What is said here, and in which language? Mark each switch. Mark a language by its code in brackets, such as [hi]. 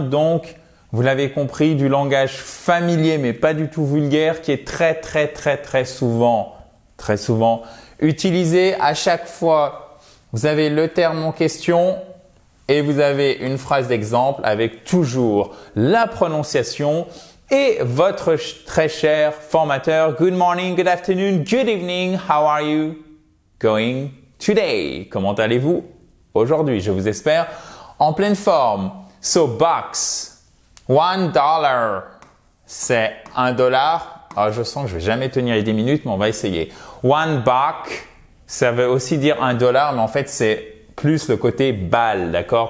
[fr] Donc, vous l'avez compris, du langage familier, mais pas du tout vulgaire, qui est très souvent utilisé à chaque fois. Vous avez le terme en question et vous avez une phrase d'exemple avec toujours la prononciation et votre très cher formateur. [en] Good morning, good afternoon, good evening. How are you going today? [fr] Comment allez-vous aujourd'hui? Je vous espère en pleine forme. [en] So, box, $1. [fr] C'est $1. Alors, je sens que je vais jamais tenir les 10 minutes, mais on va essayer. [en] One buck, [fr] ça veut aussi dire $1, mais en fait, c'est plus le côté balle, d'accord?